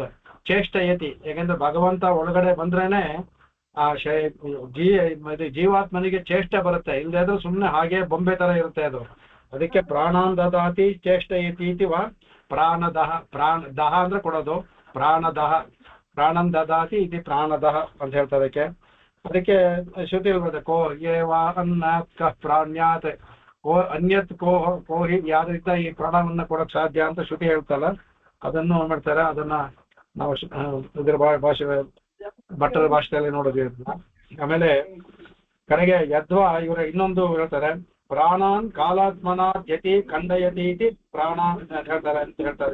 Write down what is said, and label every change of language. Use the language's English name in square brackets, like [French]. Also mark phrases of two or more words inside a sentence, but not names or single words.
[Kannada] ಚೇಷ್ಟಯತಿ, ಯಾಕಂದ್ರೆ ಭಗವಂತ ಒಳಗಡೆ ಬಂದ್ರೇನೆ ಆ ಜೀವಾತ್ಮನಿಗೆ ಚೇಷ್ಟೆ ಬರುತ್ತೆ, ಇಲ್ಲದೆ ಇದ್ರೆ ಸುಮ್ಮನೆ ಹಾಗೆ ಬೊಂಬೆ ತರ ಇರುತ್ತೆ ಅದು. [Sanskrit] ಅದಕ್ಕೆ ಪ್ರಾಣಾನ್ ದದಾತಿ ಚೇಷ್ಟಯತಿ ಇತಿ ವಾ ಪ್ರಾಣದಹ. [Kannada] ದಹ ಅಂದ್ರೆ ಕೊಡೋದು, ಪ್ರಾಣದಹ. [Sanskrit] ಪ್ರಾಣನ್ ದದಾತಿ ಇತಿ ಪ್ರಾಣದಹ [Kannada] ಅಂತ ಹೇಳ್ತಾರೆ. ಅದಕ್ಕೆ ಶ್ರುತಿ ಹೇಳ್ಬೋದು, [Sanskrit] ಕೋ ಏವ ಅನ್ನಾತ್ ಕಃ ಪ್ರಾಣ್ಯಾತ್, ಕೋ ಅನ್ಯತ್ ಕೋಹಿ, [Kannada] ಯಾವ್ದ್ರಿಂದ ಈ ಪ್ರಾಣವನ್ನ ಕೊಡಕ್ ಸಾಧ್ಯ ಅಂತ ಶ್ರುತಿ ಹೇಳ್ತಲ್ಲ, ಅದನ್ನು ಮಾಡ್ತಾರೆ. ಅದನ್ನ ನಾವು ಇದ್ರ ಭಾಷೆ ಭಟ್ಟರ ಭಾಷೆಯಲ್ಲಿ ನೋಡೋದು. ಆಮೇಲೆ ಕಡೆಗೆ ಯದ್ವಾ ಇವರ ಇನ್ನೊಂದು ಹೇಳ್ತಾರೆ, [Sanskrit] ಪ್ರಾಣಾನ್ ಕಾಲಾತ್ಮನ ಯತಿ ಖಂಡಯತಿ ಇತಿ ಪ್ರಾಣ [Kannada] ಹೇಳ್ತಾರೆ ಅಂತ ಹೇಳ್ತಾರೆ.